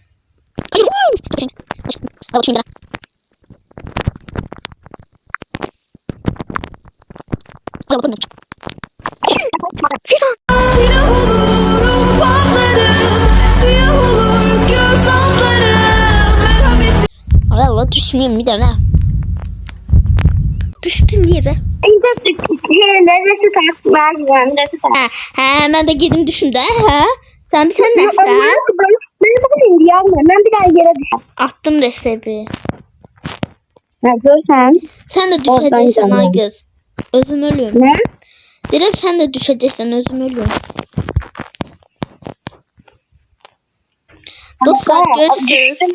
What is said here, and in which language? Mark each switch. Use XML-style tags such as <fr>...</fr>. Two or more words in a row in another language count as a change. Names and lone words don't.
<tr>Silah olur ufaklarım, siyah olur göz altlarım, merhametli. Ay Allah, düşmeyeyim bir de ne? Düştüm yere.</tr> <az>Mən də gedim düşüm də hə? Sən nəsən?</az> <tr>Ben bir daha yere düştüm. Attım resepti. Görsen. Sen de düşeceksin ay kız.</tr> <az>Özüm ölüm.</az> <tr>Ne? Dedim sen de düşeceksin,</tr> <az>özüm ölüm. Dostlar görürsünüz.</az>